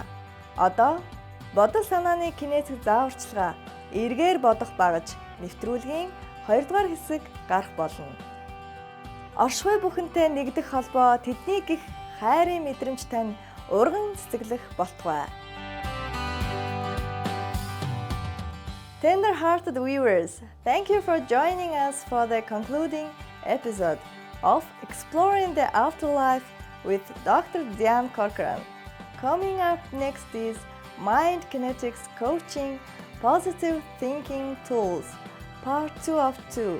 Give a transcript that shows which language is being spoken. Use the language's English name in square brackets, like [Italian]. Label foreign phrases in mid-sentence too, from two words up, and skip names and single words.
[Mongolian] Одоо бодол санааны кинетик зааварчилгаа эргээр бодох багаж нэвтрүүлгийн 2 дугаар хэсэг гарах болно. Оршихуй бүхэнтэй нэгдэх холбоо тэдний гих хайрын мэдрэмж тань урган цэцэглэх болтугай. [English] Tender-hearted viewers, thank you for joining us for the concluding episode of Exploring the Afterlife with Dr. Dian Corcoran. Coming up next is Mind Kinetics Coaching Positive Thinking Tools, Part 2 of 2.